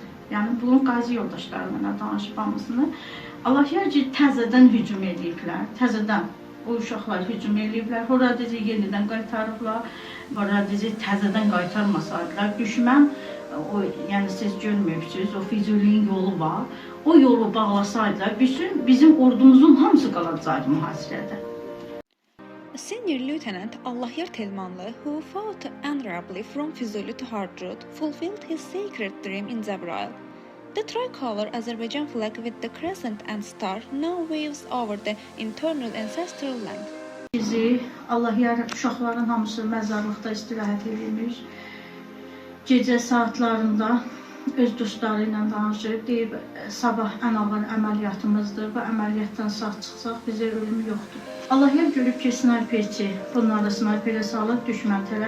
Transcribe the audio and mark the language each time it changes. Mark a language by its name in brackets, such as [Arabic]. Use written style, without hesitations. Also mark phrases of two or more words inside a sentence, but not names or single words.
[Azerbaijani] Yəni, bunun qazi yoldaşları mənə danışıb hamısını. Allahyar ki, təzədən hücum ediblər, təzədən o uşaqlar hücum ediblər, Horadizi yenidən qaytarıblar, Horadizi təzədən qaytarmasaydılar, düşmən, yəni siz görməyibsiniz, o Füzuli'nin yolu var, o yolu bağlasaydılar, bizim ordumuzun hamısı qalacaqdı mühasirədə. [English] Senior Lieutenant Allahyar Telmanlı, who fought honorably from Füzuli to Hardrut, fulfilled his sacred dream in Zebrail. The tricolor Azerbaijan flag with the crescent and star now waves over the eternal ancestral land. [Azerbaijani] Bizi Allahyar uşaqların hamısı məzarlıqda istirahət edilmiş. Gecə saatlarında öz dostları ilə danışıb, deyib, sabah ən ağır əməliyyatımızdır, bu əməliyyatdan sağ çıxsaq bizə ölüm yoxdur. Allahyar görüb ki, snayperçi bunları snayperə salıb düşmən tərəf.